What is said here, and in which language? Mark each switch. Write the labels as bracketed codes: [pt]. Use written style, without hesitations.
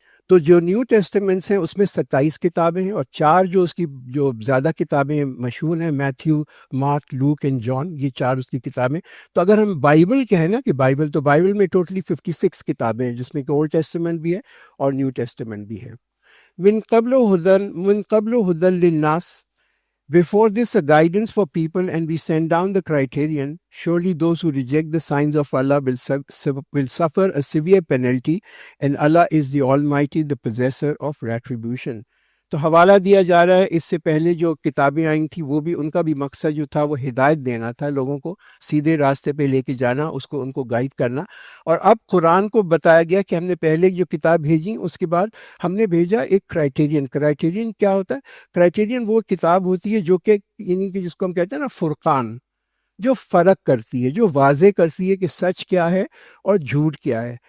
[ur] تو جو نیو ٹیسٹمنٹس ہیں اس میں 27 کتابیں ہیں، اور 4 جو اس کی جو زیادہ کتابیں مشہور ہیں، میتھیو، مارک، لوک اینڈ جان، یہ 4 اس کی کتابیں۔ تو اگر ہم بائبل کہیں نا کہ بائبل میں ٹوٹلی 56 کتابیں ہیں، جس میں کہ اولڈ ٹیسٹمنٹ بھی ہے اور نیو ٹیسٹمنٹ بھی ہے۔ [ar] من قبل ہدن للناس، [en] Before this, a guidance for people, and we send down the criterion. Surely those who reject the signs of Allah will suffer a severe penalty, and Allah is the Almighty, the possessor of retribution. [ur] تو حوالہ دیا جا رہا ہے اس سے پہلے جو کتابیں آئیں تھیں وہ بھی ان کا بھی مقصد جو تھا وہ ہدایت دینا تھا، لوگوں کو سیدھے راستے پہ لے کے جانا، اس کو ان کو گائیڈ کرنا. اور اب قرآن کو بتایا گیا کہ ہم نے پہلے جو کتاب بھیجی اس کے بعد ہم نے بھیجا ایک کرائٹیرین کیا ہوتا ہے؟ کرائٹیرین وہ کتاب ہوتی ہے جو کہ یعنی کہ جس کو ہم کہتے ہیں نا فرقان، جو فرق کرتی ہے، جو واضح کرتی ہے کہ سچ کیا ہے اور جھوٹ کیا ہے.